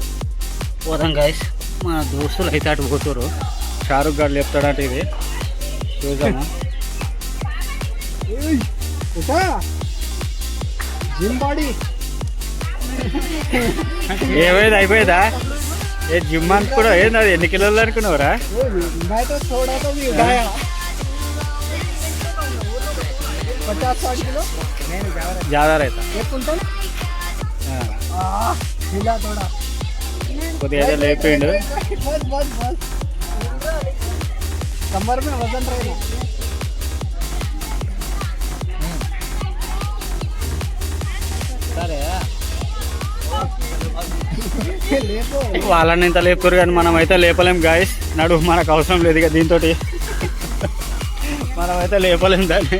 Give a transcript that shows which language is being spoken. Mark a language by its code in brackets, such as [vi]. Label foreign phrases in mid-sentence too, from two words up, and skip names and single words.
[te] పోదాం గాయస్. మన దోస్తులు అయితే అటు పోతారు. షారుఖ్ గారు చెప్తాడంటే ఇది చూద్దామా. [en] gym body [te] ఏమైంది అయిపోయిందా? ఏ జిమ్ అంత కూడా ఏంది? అది ఎన్ని కిలోలు అనుకున్నావురా? [hi] मैं तो थोड़ा तो भी उठाया 50-60 किलो ज़्यादा रहता एक कुंटल हिला थोड़ा [te] కొద్దిగా అయితే లేపిండు. [hi] बस बस बस कमर में वजन रहेगा లేపో [te] వాళ్ళని ఇంత లేపురు కానీ మనం అయితే లేపలేం గాయస్. నడువు మనకు అవసరం లేదు ఇక దీంతో, మనం అయితే లేపలేం దాన్ని.